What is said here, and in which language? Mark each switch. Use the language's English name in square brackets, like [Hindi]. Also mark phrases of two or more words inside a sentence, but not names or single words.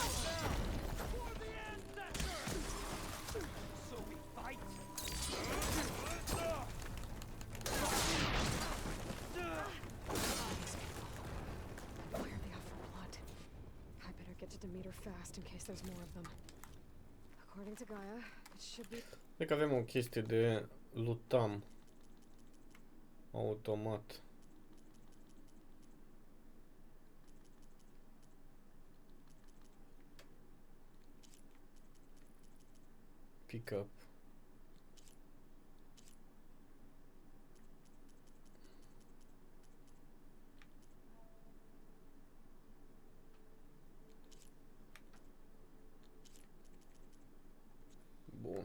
[English] For the ancestors! So we fight! Why are they out for blood? I better get to Demeter fast in case there's more of them. According to Gaia, it should be... [Romanian] Cred că avem o chestie de lutam automat. [English] Pick up. [Romanian] Bun.